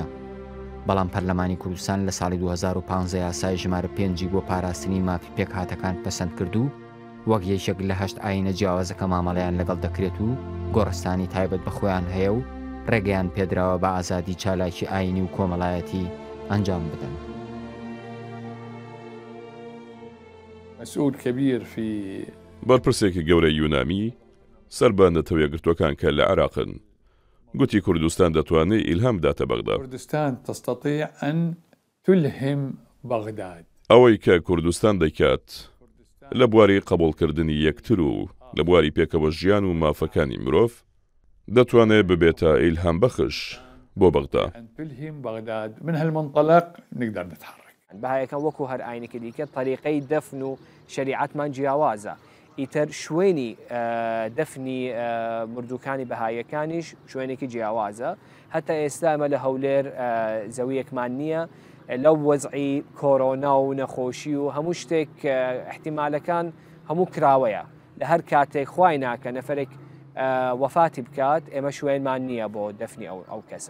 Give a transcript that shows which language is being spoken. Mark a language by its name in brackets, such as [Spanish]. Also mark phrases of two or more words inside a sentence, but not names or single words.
[Central Kurdish] بەڵام پەرلەمانی کوردستان لە ساڵی 2015 یاسای ژمارە 5 بۆ پاراستنی مافی پێک هاتەکان پەسەند کردو وەک یەکێک لە 8 ئاینە جیاوازەکە مامەڵەیان لەگەڵ دەکرێت و گۆڕستانی تایبەت بە خۆیان هەیە و ڕێگەیان پێدراوە بە ئازادی چالاکی ئاینی و کۆمەڵایەتی ئەنجام بدەن. [Arabic] مسؤول كبير في [Central Kurdish] بەرپرسێکی گەورەی یونامی سەربانە تەوێگرتوەکان کە لە عێراقن گوتی کوردستان دەتوانێت ئیلهام بداتە بەغدا. [Arabic] کوردستان تستطيع أن تلهم بغداد. [Central Kurdish] ئەوەی کە کوردستان دەکات لە بواری قبولکردنی یەکتر و لە بواری پێکەوە ژیان و مافەکانی مرۆڤ دەتوانێت ببێتە ئیلهام بەخش بۆ بەغدا. [Arabic] تلهم بغداد من هالمنطلق نقدر نتحرك. [Central Kurdish] بەهایەکان وەکو هەر ئاینێکی دیکە طریقەی دەفن و شریعەتمان جیاوازە ئیتر شوێنی دەفنی مردووکانی بەهایەکانیش شوێنێکی جیاوازە هەتا ئێستا ئەمە لە هەولێر زەویەکمان نییە لەو وەزعی کۆرۆنا و نەخۆشی و هەموو شتێک احتیمالەکان هەموو کراوەیە لە هەر کاتێک خوای ناکە نەفرێک وەفاتی بکات ئێمە شوێنمان نییە بۆ دەفنی ئەو کەسە